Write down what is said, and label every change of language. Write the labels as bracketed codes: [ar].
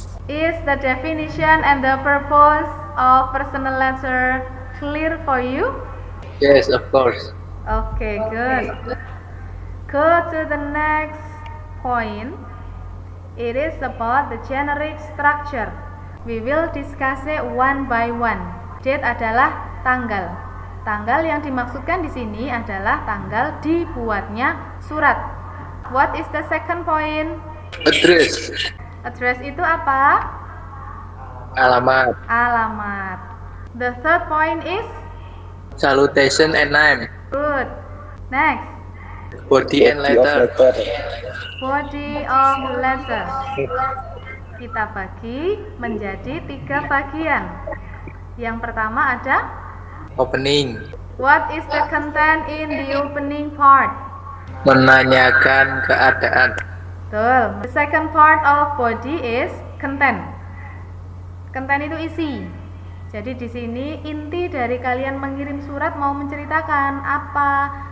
[en] Is the definition and the purpose of personal letter clear for you? Yes, of course. Okay, good. Go to the next point. It is about the generic structure. We will discuss it one by one. [id] Date adalah tanggal. Tanggal yang dimaksudkan di sini adalah tanggal dibuatnya surat. [en] What is the second point? Address. [id] Address itu apa? Alamat. [en] Alamat. The third point is Salutation and name. good. Next, Body and letter. body of letter. [id] Kita bagi menjadi 3 bagian. Yang pertama ada [en] Opening. what is the content in the opening part? [id] Menanyakan keadaan. Betul. [en] The second part of body is content. [id] Content itu isi. Jadi di sini inti dari kalian mengirim surat mau menceritakan apa?